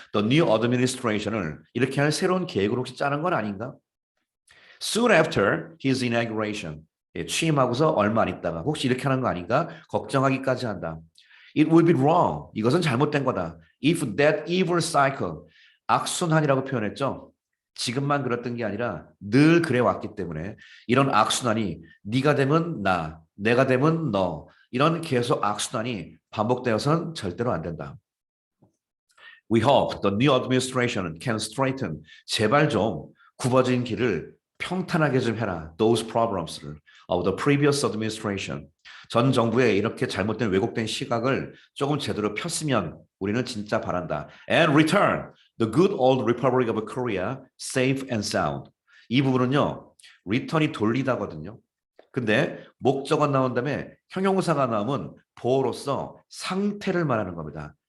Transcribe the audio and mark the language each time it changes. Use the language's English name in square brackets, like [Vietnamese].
[English] The new administration [Korean] 을 이렇게 할 새로운 계획을 혹시 짜는 건 아닌가? [English] Soon after his inauguration. [Korean] 취임하고서 얼마 안 있다가 혹시 이렇게 하는 거 아닌가? 걱정하기까지 한다. [English] It will be wrong. [Korean] 이것은 잘못된 거다. [English] If that evil cycle, [Korean] 악순환이라고 표현했죠. 지금만 그랬던 게 아니라 늘 그래왔기 때문에 이런 악순환이 네가 되면 나, 내가 되면 너 이런 계속 악순환이 반복되어서는 절대로 안 된다. [English] We hope the new administration can straighten. [Korean] 제발 좀 굽어진 길을 평탄하게 좀 해라. [English] Those problems를. of the previous administration. [Korean] 전 정부의 이렇게 잘못된 왜곡된 시각을 조금 제대로 폈으면 우리는 진짜 바란다. [English] And return the good old Republic of Korea safe and sound. [Korean] 이 부분은요. return이 돌리다거든요. 근데 목적어 나온 다음에 형용사가 나오면 보어로서 상태를 말하는 겁니다.